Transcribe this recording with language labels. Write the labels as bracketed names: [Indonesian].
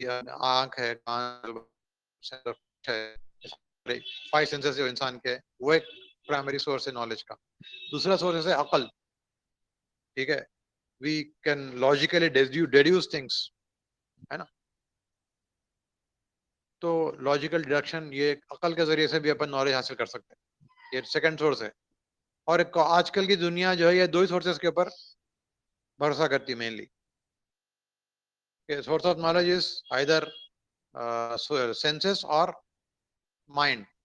[Urdu] آنکھ ہے، کان ہے، فائیو سینسز جو انسان کے، وہ ایک پرائمری سورس ہے نالج کا. دوسرا سورس ہے عقل، ٹھیک ہے. [English] we can logically deduce things، [Urdu] ہے نا. تو لاجیکل ڈیڈکشن، یہ عقل کے ذریعے سے بھی اپن نالج حاصل کر سکتے ہیں. یہ سیکنڈ سورس ہے. اور ایک آج کل کی دنیا جو ہے یہ دو ہی سورسز کے اوپر بھروسہ کرتی ہے mainly. [English] Source of knowledge is either senses اور mind.